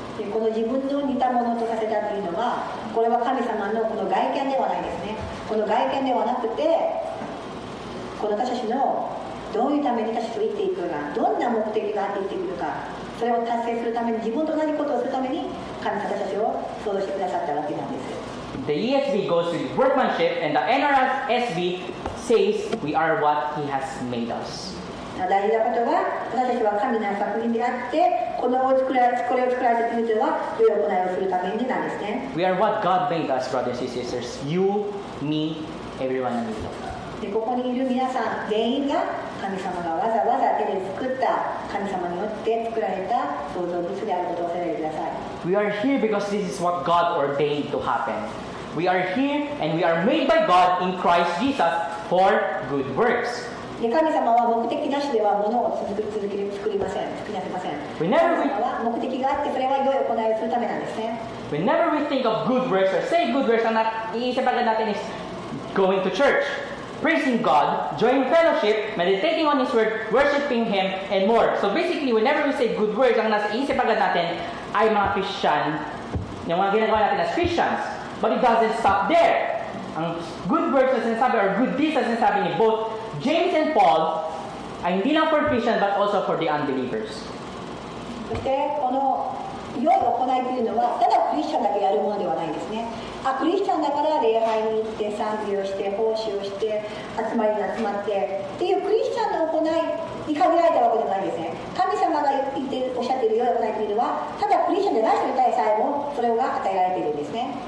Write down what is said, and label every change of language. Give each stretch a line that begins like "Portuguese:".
Japanese: でこの自分の似たものとさせたというのは、これは神様のこの外見ではないですね。この外見ではなくて、この私たちのどういうために私たちと生きていくのか、どんな目的があって生きていくのか、それを達成するために、自分と同じことをするために神様たちを創造してくださったわけなんです。
English: The ESV goes with workmanship, and the NRSV says we are what He has made us.
Japanese: 大事なことは、私たちは神の作品であって、これを作られた国とは良い行いをするためになんですね。
English: We are what God made us, brothers and sisters. You, me, everyone in the world.
Japanese: でここにいる皆さん全員が神様がわざわざ手で作った神様によって作られた創造物であることを忘れないでください。
English: We are here because this is what God ordained to happen. We are here and we are made by God in Christ Jesus for good works.
Japanese: で神様は目的なしでは物を作りません、作り出せません。
English: Whenever
Japanese: 神様は目的があって、それは良い行いをするためなんですね。
English: Whenever we think of good works or say good works,
Filipino: ang iisip agad natin
English: is going to church, praising God, joining fellowship, meditating on His Word, worshiping Him, and more. So basically, whenever we say good works,
Filipino: ang nasa isip agad natin ay mga Christian, yung mga ginagawa natin
English: as Christians. But it doesn't stop there. Ang good works na sinasabi or good deeds na sinasabi ni both James and Paul ay hindi lang for Christians but also for the unbelievers.
Japanese: そしてこの良い行いというのはただクリスチャンだけやるものではないんですね。クリスチャンだから礼拝に行って賛美をして奉仕をして集まりに集まってっていうクリスチャンの行いに限られたわけではないんですね。神様がおっしゃっている良い行いというのはただクリスチャンでない人に対さえもそれが与えられているんですね。